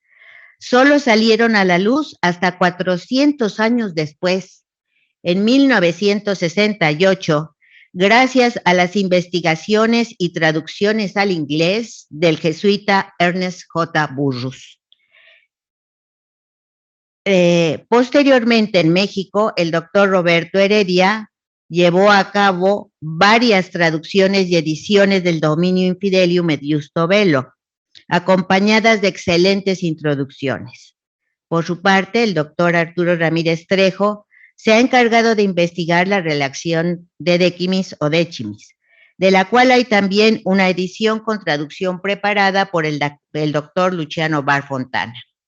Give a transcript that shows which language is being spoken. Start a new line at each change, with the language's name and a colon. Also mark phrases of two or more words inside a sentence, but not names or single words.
Spanish: Solo salieron a la luz hasta 400 años después, en 1968, gracias a las investigaciones y traducciones al inglés del jesuita Ernest J. Burrus. Posteriormente en México, el doctor Roberto Heredia llevó a cabo varias traducciones y ediciones del
Latin: dominio infidelium et iusto bello,
Spanish: acompañadas de excelentes introducciones. Por su parte, el doctor Arturo Ramírez Trejo se ha encargado de investigar la relación
Latin: de décimis
Spanish: o décimis, de la cual hay también una edición con traducción preparada por el doctor Luciano Bar Fontana.